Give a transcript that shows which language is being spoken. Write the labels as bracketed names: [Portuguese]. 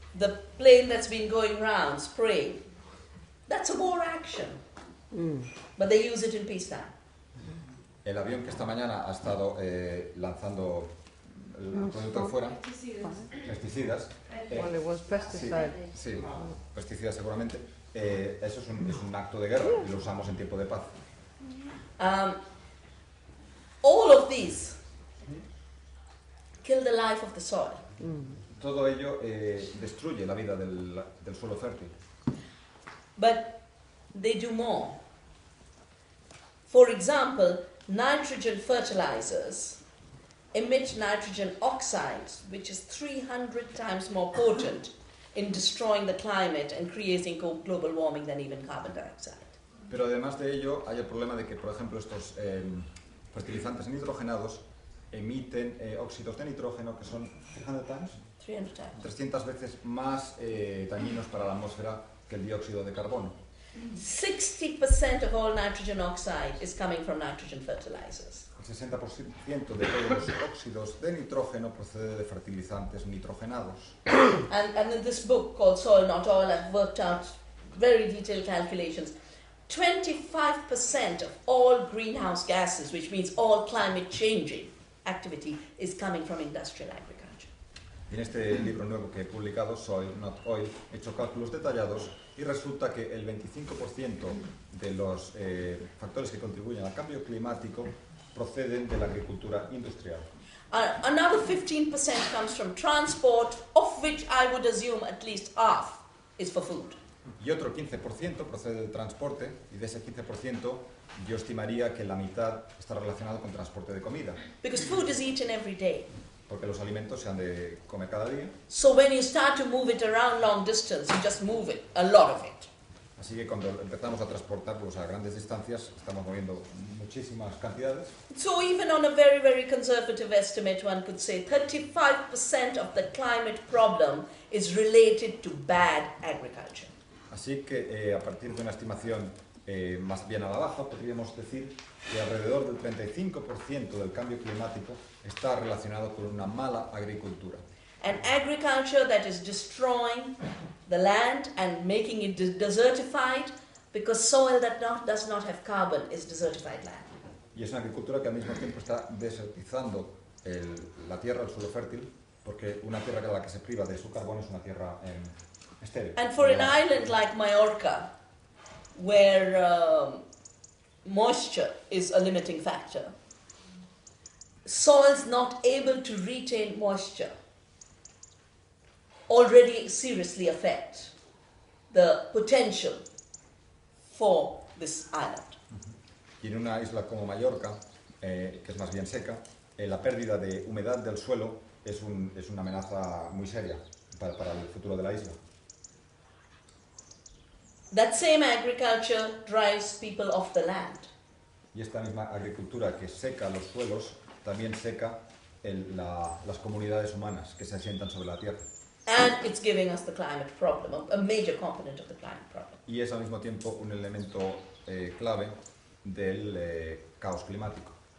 [English] The plane that's been going round spraying, that's a war action. But they use it in peacetime. [Spanish] El avión que esta mañana ha estado lanzando el producto de fuera, pesticidas, [English] Well, it was [Spanish] sí, [English] pesticide. [Spanish] sí, pesticidas seguramente, eso es un acto de guerra y lo usamos en tiempo de paz. [English] All of these kill the life of the soil. [Spanish] Todo ello destruye la vida del suelo fértil. [English] But they do more. For example, nitrogen fertilizers emit nitrogen oxides, which is 300 times more potent in destroying the climate and creating global warming than even carbon dioxide. [Spanish] Pero además de ello, hay el problema de que, por ejemplo, estos fertilizantes nitrogenados emiten óxidos de nitrógeno que son [English] 300 times, 300 times. [Spanish] 300 veces más dañinos para la atmósfera que el dióxido de carbono. [English] 60% of all nitrogen oxide is coming from nitrogen fertilizers. [Spanish] El 60% de todos los óxidos de nitrógeno procede de fertilizantes nitrogenados. [English] And in this book called Soil Not Oil, I've worked out very detailed calculations. 25% of all greenhouse gases, which means all climate changing activity, is coming from industrial agriculture. [Spanish] Y en este libro nuevo que he publicado, Soil Not Oil, he hecho cálculos detallados y resulta que el 25% de los factores que contribuyen al cambio climático proceden de la agricultura industrial. [English] Another 15% comes from transport, of which I would assume at least half is for food. [Spanish] Y otro 15% procede del transporte, y de ese 15% yo estimaría que la mitad está relacionado con transporte de comida, [English] Because food is eaten every day. [Spanish] porque los alimentos se han de comer cada día. [English] So when you start to move it around long distance, you just move it, a lot of it. [Spanish] Así que cuando empezamos a transportarlos a grandes distancias, estamos moviendo muchísimas cantidades. [English] So even on a very, very conservative estimate, one could say 35% of the climate problem is related to bad agriculture. [Spanish] Así que a partir de una estimación más bien a la baja, podríamos decir que alrededor del 35% del cambio climático está relacionado con una mala agricultura. [English] An agriculture that is destroying the land and making it desertified, because soil that does not have carbon is desertified land. [Spanish] Y es una agricultura que al mismo tiempo está desertizando la tierra, el suelo fértil, porque una tierra a la que se priva de su carbono es una tierra estéril. [English] And for an island like Mallorca, where moisture is a limiting factor, soils not able to retain moisture already seriously affect the potential for this island. [Spanish] Y en una isla como Mallorca, que es más bien seca, la pérdida de humedad del suelo es una amenaza muy seria para el futuro de la isla. [English] That same agriculture drives people off the land. [Spanish] Y esta misma agricultura que seca los suelos también seca las comunidades humanas que se asientan sobre la tierra. [English] And it's giving us the climate problem, a major component of the climate problem. [Spanish] Y es al mismo tiempo un elemento clave del caos climático.